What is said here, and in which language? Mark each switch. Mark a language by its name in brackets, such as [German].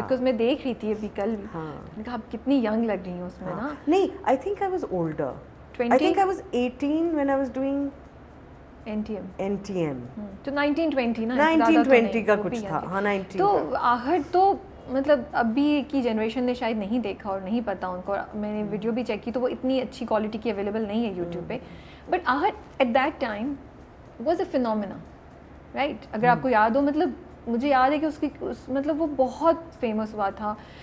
[Urdu] Because میں دیکھ رہی تھی ابھی کل, میں نے کہا آپ کتنی ینگ لگ رہی ہیں اس میں نا. [English] نہیں, I think I was older. 20? I think I was 18 when I was doing NTM. [Urdu] تو 1920 نا, 1920 کا کچھ تھا. ہاں 19. تو آہٹ تو مطلب ابھی کی جنریشن نے شاید نہیں دیکھا اور نہیں پتا ان کو. میں نے ویڈیو بھی چیک کی تو وہ اتنی اچھی کوالٹی کی اویلیبل نہیں ہے یوٹیوب پہ. [English] But uh at that time was a phenomena, right? [Urdu] اگر آپ کو یاد ہو, مطلب مجھے یاد ہے کہ اس کی مطلب وہ بہت فیمس ہوا تھا.